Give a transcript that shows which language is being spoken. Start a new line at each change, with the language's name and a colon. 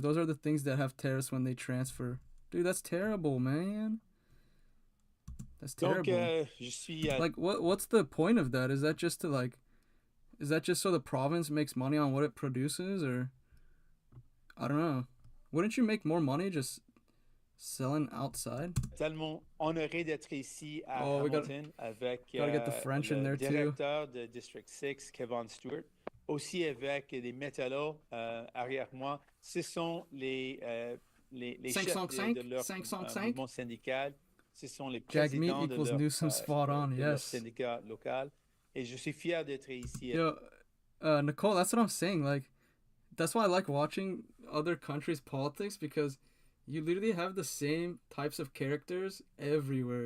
English: Those are the things that have tariffs when they transfer. Dude, that's terrible, man. That's terrible. Like, what's the point of that? Is that just to is that just so the province makes money on what it produces, or I don't know. Wouldn't you make more money just selling outside?
French: Tellement honoré d'être ici à Hamilton avec
English: get the French in there
French: directeur de District 6, Kevin Stewart. Aussi avec des métallos arrière moi. Ce sont les chefs de leur mouvement syndical. Ce sont les présidents de leur syndicat local. Et je suis fier d'être ici.
English: Yo, Nicole, that's what I'm saying. Like, that's why I like watching other countries' politics, because you literally have the same types of characters everywhere.